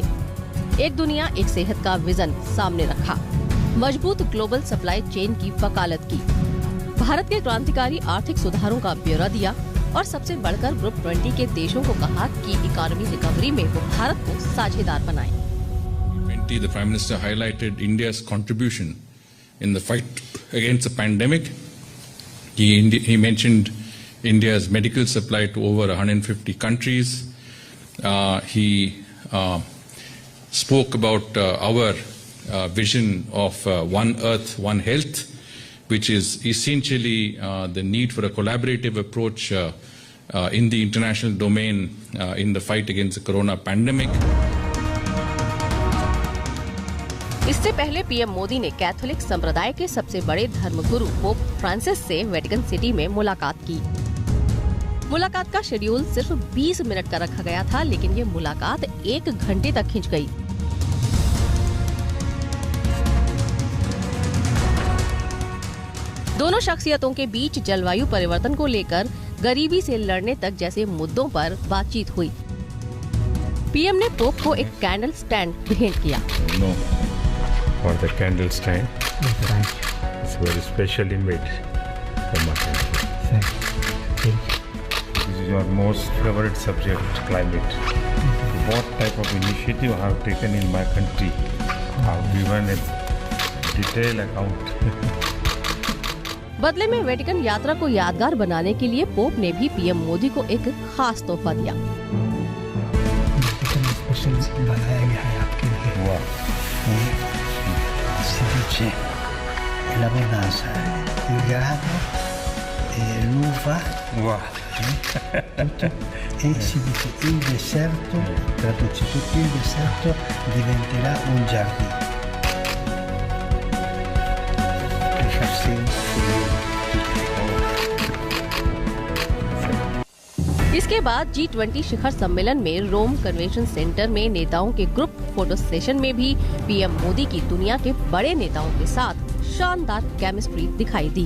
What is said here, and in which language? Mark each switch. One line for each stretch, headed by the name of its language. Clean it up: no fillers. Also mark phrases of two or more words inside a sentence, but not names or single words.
Hindi: एक दुनिया एक सेहत का विजन सामने रखा। मजबूत
English: global supply chain
Hindi: की वकालत की। भारत के क्रांतिकारी आर्थिक सुधारों का ब्यौरा दिया और सबसे बढ़कर ग्रुप 20 के देशों को कहा कि
English: economy recovery
Hindi: में वो भारत को साझेदार बनाएं।
English: The Prime Minister highlighted India's contribution in the fight against the pandemic. He mentioned India's medical supply to over 150 countries. He spoke about our vision of One Earth, One Health, which is essentially the need for a collaborative approach in the international domain in the fight against the corona pandemic.
Hindi: इससे पहले पीएम मोदी ने कैथोलिक संप्रदाय के सबसे बड़े धर्मगुरु पोप फ्रांसिस से वेटिकन सिटी में मुलाकात की। मुलाकात का शेड्यूल सिर्फ 20 मिनट का रखा गया था, लेकिन ये मुलाकात 1 घंटे तक खिंच गई। दोनों शख्सियतों के बीच जलवायु परिवर्तन को लेकर गरीबी से लड़ने तक जैसे मुद्दों पर बातचीत हुई। पीएम ने पोप को एक
English: candle stand
Hindi: भेंट किया।
English: For the candle stand, it's very specially made for my country. Thank you. This is your most favorite subject, climate. What type of initiative I have taken in my country? I have given a detailed account.
Hindi: बदले में वेटिकन यात्रा को यादगार बनाने के लिए पोप ने भी पीएम मोदी को एक खास तोहफा दिया। स्पेशल बनाया गया है आपके लिए।
English: Wow.
Italian: C'è l'abbondanza, il grano e l'uva.
English: Wow.
Italian: E si dice il deserto, traduce tutto, il deserto diventerà un giardino.
Hindi: इसके बाद G20 शिखर सम्मेलन में रोम कन्वेंशन सेंटर में नेताओं के
English: group photo session
Hindi: में भी पीएम मोदी की दुनिया के बड़े नेताओं के साथ शानदार केमिस्ट्री दिखाई दी।